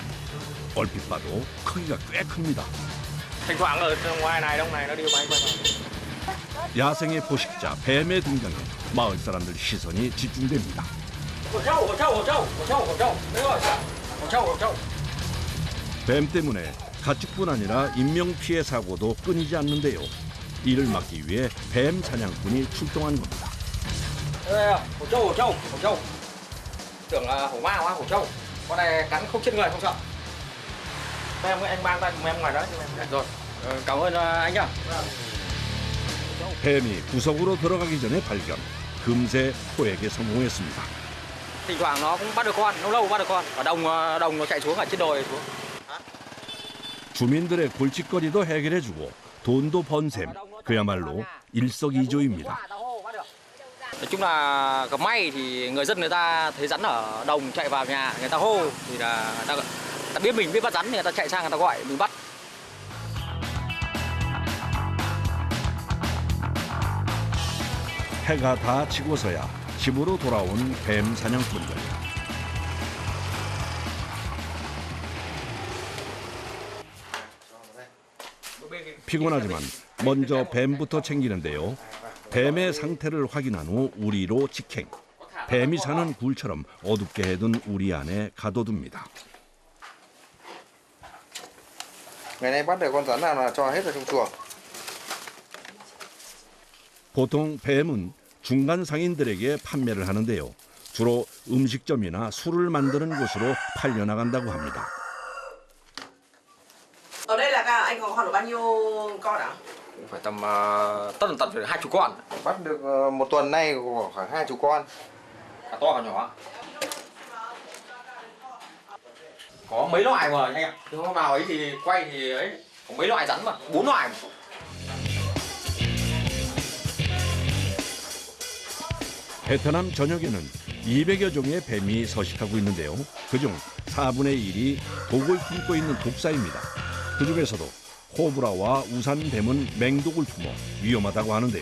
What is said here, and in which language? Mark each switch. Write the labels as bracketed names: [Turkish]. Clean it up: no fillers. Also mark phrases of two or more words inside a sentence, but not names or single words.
[Korean] 얼핏 봐도 크기가 꽤 큽니다. 야생의 포식자 뱀의 등장에 마을 사람들 시선이 집중됩니다. 뱀 때문에 가축뿐 아니라 인명피해 사고도 끊이지 않는데요. 이를 막기 위해 뱀 사냥꾼이 출동한 겁니다. [Vietnamese] Hổ trâu. Tưởng là hổ mang quá, hổ trâu. Con này cắn không chết người, không sợ. Anh mang tay em ngoài đó. Rồi, cảm ơn anh nhá. [Korean] 뱀이 구석으로 들어가기 전에 발견. 금세 포획에 성공했습니다. [Vietnamese] Thỉnh thoảng nó cũng bắt được con, lâu bắt được con. Ở đồng nó chạy xuống ở trên đồi xuống. [Korean] 주민들의 골칫거리도 해결해주고 돈도 번 셈. 그야말로 일석이조입니다. [Vietnamese] Nói chung là gặp may thì người dân người ta thấy rắn ở đồng chạy vào nhà, người ta hô thì là người ta biết mình biết bắt rắn thì người ta chạy sang người ta gọi mình bắt. [Korean] 해가 다 지고서야 집으로 돌아온 뱀 사냥꾼들. 피곤하지만 먼저 뱀부터 챙기는데요. 뱀의 상태를 확인한 후 우리로 직행. 뱀이 사는 굴처럼 어둡게 해둔 우리 안에 가둬둡니다. [Vietnamese] Ngày nay bắt được con rắn nào là cho hết vào trong chuồng. [Korean] 보통 뱀은 중간 상인들에게 판매를 하는데요. 주로 음식점이나 술을 만드는 곳으로 팔려나간다고 합니다. [Vietnamese] Ở đây là anh có được bao nhiêu con ạ? Phải tầm tận phải 20 con. Bắt được một tuần nay khoảng 20 con. Cả to cả nhỏ. Có mấy loại mà anh ạ. Hôm nào ấy thì quay thì ấy có mấy loại rắn mà, 4 loại. [Korean] 베트남 전역에는 200여 종의 뱀이 서식하고 있는데요. 그중 4분의 1이 독을 품고 있는 독사입니다. 그중에서도 코브라와 우산뱀은 맹독을 품어 위험하다고 하는데요.